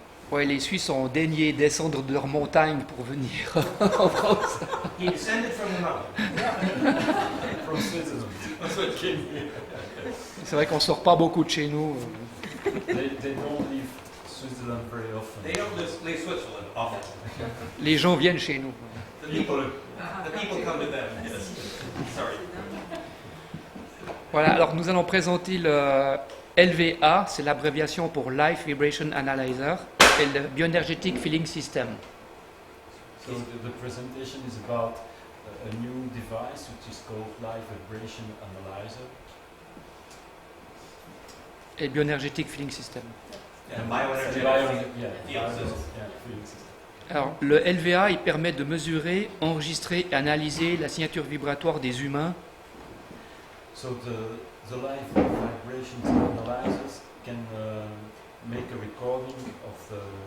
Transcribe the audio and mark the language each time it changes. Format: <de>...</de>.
<fr>Ouais, les Suisses ont daigné descendre de leur montagne pour venir en France.</fr> <en>He descended from the mountain. From Switzerland.</en> <fr>C'est vrai qu'on sort pas beaucoup de chez nous.</fr> <en>They don't leave Switzerland very often. They don't leave Switzerland often.</en> <fr>Les gens viennent chez nous.</fr> <en>The people come to them. Yes. Sorry.</en> <fr>Voilà, alors nous allons présenter le LVA, c'est l'abréviation pour Life Vibration Analysis, et le Bioenergetic Filling System.</fr> <en>So the presentation is about a new device which is called Life Vibration Analyzer.</en> <fr>Et Bioenergetic Filling System.</fr> <en>And bioenergetic field system. Filling system.</en> <fr>Alors, le LVA, il permet de mesurer, enregistrer et analyser la signature vibratoire des humains.</fr> <en>So the Life Vibration Analyzers can make a recording of the</en>